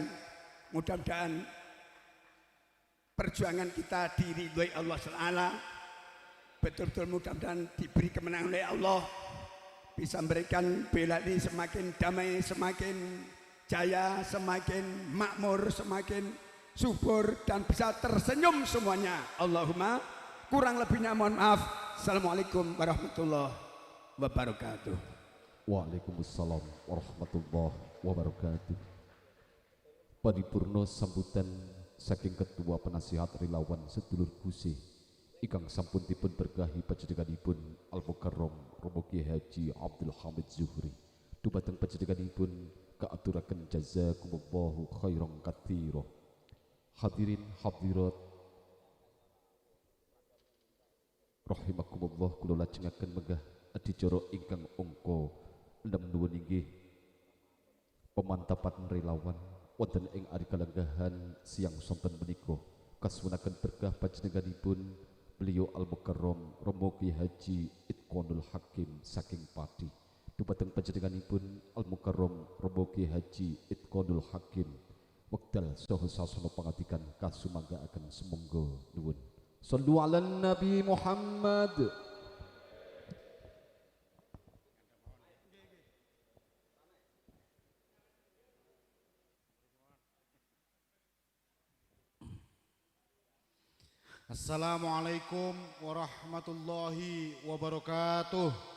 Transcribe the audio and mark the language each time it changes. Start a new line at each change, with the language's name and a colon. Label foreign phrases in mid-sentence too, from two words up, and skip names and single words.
Indonesian: Mudah-mudahan perjuangan kita diridhoi Allah Ta'ala, betul-betul mudah-mudahan diberi kemenangan oleh Allah, bisa memberikan Boyolali semakin damai, semakin jaya, semakin makmur, semakin subur, dan bisa tersenyum semuanya. Allahumma, kurang lebihnya mohon maaf.
Arabic: السلام عليكم ورحمة الله وبركاته. وعليكم السلام ورحمة الله وبركاته.
Javanese: Paripurna sambutan saking Ketua Penasihat Relawan Sedulur Gusih ingkang sampun dipun berkahi panjenenganipun Al-Mukarram Romo Kiai Haji Abdul Hamid Zuhri. Dumateng panjenenganipun kaaturaken
Arabic: جزاكم الله خيرا كثيرا.
Indonesian: Hadirin hadirat rahimakumullah,
Javanese: kula lajengaken menggah adicara ingkang angka 6 nuwun inggih pemantapan relawan wonten ing ari kalenggahan siang sonten menika kasuwunaken berkah panjenenganipun beliau Al-Mukarram Romo Kiai Haji Itqanul Hakim saking Pati. Dumateng panjenenganipun Al-Mukarram Romo Kiai Haji Itqanul Hakim wekdal saha sasana pangatikan kasumanggaaken semonggo nuwun.
Arabic: صلوا على النبي محمد. السلام عليكم ورحمة الله وبركاته.